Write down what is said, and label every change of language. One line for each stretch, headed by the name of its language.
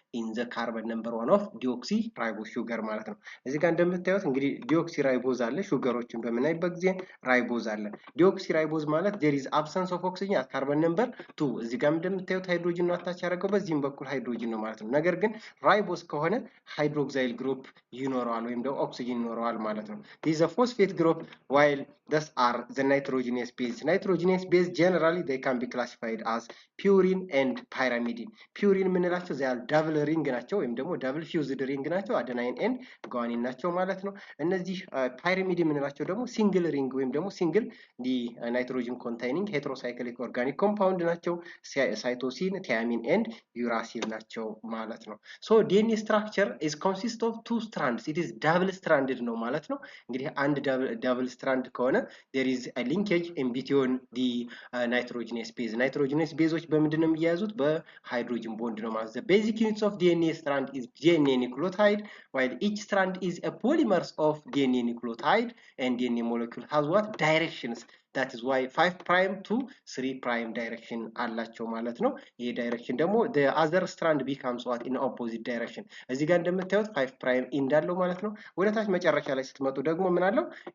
English: ኢን ዘ ካርበን ነምበር 1 ኦፍ ዲኦክሲ ራይቦዝ ሹገር
Amharic: ማለት ነው። እዚህ ጋር እንደምታዩት እንግዲህ ዲኦክሲ ራይቦዝ አለ። ሹገሮችን በምናይበት ጊዜ ራይቦዝ አለ። ዲኦክሲ ራይቦዝ ማለት
English: there is absence of oxygen at carbon number 2
Amharic: እዚህ ጋር እንደምታዩት ሃይድሮጅን ነው አታች ያደረገው፣ በዚህም በኩል ሃይድሮጅን ነው ማለት ነው። ነገር ግን ራይቦዝ ከሆነ ሃይድሮክሳይል ግሩፕ ይኖረዋል ወይም ደግሞ ኦክሲጅን ይኖረዋል ማለት ነው።
English: this is a phosphate group while thus are the nitrogenous base. Nitrogenous base generally they can be classified as purine and pyrimidine. purine የምንላቸው they are double ring ናቸው
Amharic: ወይም ደግሞ
English: double fused ring ናቸው፣ adenine and guanine
Amharic: ናቸው ማለት ነው። እነዚህ
English: pyrimidine የምንላቸው ደግሞ single ring ወይም ደግሞ single nitrogen containing heterocyclic organic compound ናቸው፣ cytosine, thiamine and uracil ናቸው ማለት ነው። so DNA structure is consist of two strands. it is double stranded
Amharic: ነው ማለት ነው። እንግዲህ አንድ
English: double strand ከሆነ there is a linkage in between the nitrogenous base.
Amharic: nitrogenous baseዎች በምንድን ነው የሚያያዙት? በሃይድሮጅን ቦንድ ነው ማለት ነው።
English: the basic units of DNA strand is DNA nucleotide, while each strand is a polymer of DNA nucleotide, and DNA molecule has what directions? that is why 5 prime to 3 prime direction
Amharic: አላቸው ማለት ነው። ይሄ ዳይሬክሽን ደግሞ
English: the other strand becomes what in opposite direction.
Amharic: እዚህ ጋር እንደምታዩት
English: 5 prime end
Amharic: አለው ማለት ነው። ወደ ታች መጨረሻ ላይ ስትመጡ ደግሞ ምን አለው?